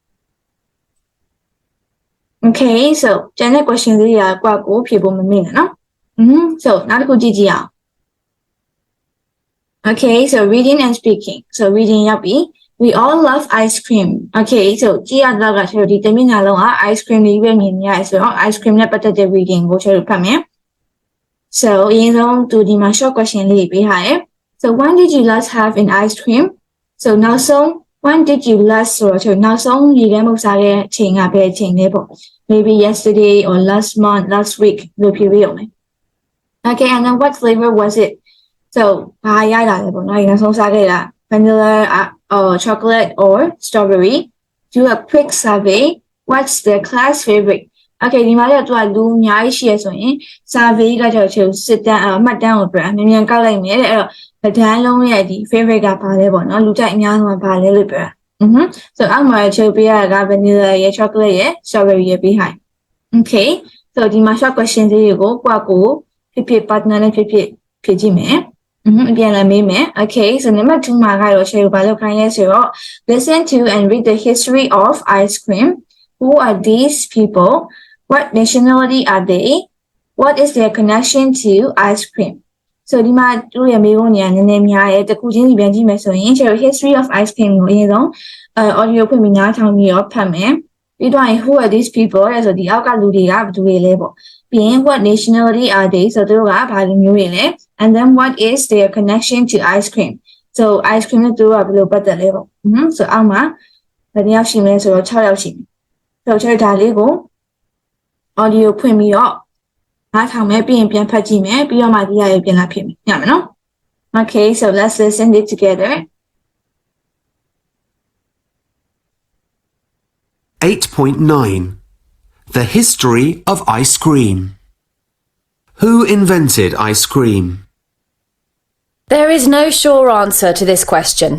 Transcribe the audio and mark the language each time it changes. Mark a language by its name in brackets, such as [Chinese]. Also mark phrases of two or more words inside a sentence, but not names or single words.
[English] okay so [Burmese] ကျန်တဲ့ question လေးတွေကကိုဖြေဖို့မမေ့နဲ့နော်so နောက်တစ်ခုကြည့်ကြည့်အောင် [English] okay so reading and speaking so reading [Burmese] ရောက်ပြီ [English] we all love ice cream okay so [Burmese] ကြည့်ရတော့ကဆိုဒီတမင်နာလုံးက [English] ice cream [Burmese] လေးပဲမြင်နေရတယ်ဆိုတော့ [English] ice cream [Burmese] နဲ့ပတ်သက်တဲ့ reading ကိုချက်ဖတ်မယ် so အရင်ဆုံးသူဒီမှာ [English] short question [Burmese] လေးပေးထားတယ် [English] so when did you last have an ice cream so [Burmese] နောက်ဆုံး [English] when did you last [Burmese] ဆိုတော့နောက်ဆုံးရေခဲမှု စားတဲ့အချိန်ကဘယ်အချိန်လဲပေါ့ [English] maybe yesterday or last month last week [Burmese] လို့ဖြေပေးအောင်မယ် [English] okay and then what flavor was it so [Burmese] ဘာရတာလဲပေါ့နော်ရေခဲဆုံးစားခဲ့တာ [English] vanilla or chocolate or strawberry do a quick survey what's the class favorite okay [Burmese] ဒီမှာတော့သူကလူအများကြီးရှိရဆိုရင် survey ကကြောက်ချင်စစ်တမ်းမှတ်တမ်းကိုပြောမြန် ကောက်လိုက်မယ်တဲ့အဲ့တော့ဗဒန်းလုံးရဲ့ဒီ favorite ကဘာလဲပေါ့နော်လူကြိုက်အများဆုံးကဘာလဲလို့ပြောတာso အောက်မှာချုပ်ပေးရတာက vanilla ရဲ့ chocolate ရဲ့ strawberry ရဲ့ပြီးဟိုင် [English] okay so [Burmese] ဒီမှာ [English] short question [Burmese] တွေကိုကိုဖြစ် partner နဲ့ဖြစ်ဖြေကြည့်မယ် ပြန်လာမေးမယ် [English] okay so number 2 [Burmese] မှာကတော့ရှယ်ကိုဘာလုပ်ခိုင်းလဲဆိုတော့ [English] listen to and read the history of ice cream who are these people what nationality are they what is their connection to ice cream so [Burmese] ဒီ မှာတို့ရဲ့မေးခွန်းတွေကနည်းနည်းများရဲ့တစ်ခုချင်းစီပြန်ကြည့်မယ်ဆိုရင်ကျတော့ [English] history of ice cream [Burmese] ကိုအရင်ဆုံးaudio ဖွင့်ပြီးနားထောင်ပြီးတော့ဖတ်မယ် ပြီးတော့ [English] who are these people [Burmese] လဲဆိုဒီအောက်ကလူတွေကဘယ်သူတွေလဲပေါ့ပြီးရင် [English] what nationality are they [Burmese] ဆိုတို့ကဘာလူမျိုးတွေလဲ [English] and then what is their connection to ice cream so ice cream [Burmese] နဲ့တို့ကဘယ်လိုပတ်သက်လဲပေါ့so အောက်မှာဘယ်နှယောက်ရှိမလဲဆိုတော့6ယောက်ရှိမယ်ဆိုတော့ဒါလေးကို audio ဖွင့်ပြီးတော့နားထောင်မယ်ပြီးရင်ပြန်ဖတ်ကြည့်မယ်ပြီးတော့မှဒီဟာကိုပြန်လာဖြစ်မယ်ညမယ်နော် [English] okay so let's listen it together 8.9 The history of ice cream. Who invented ice cream? There is no sure answer to this question.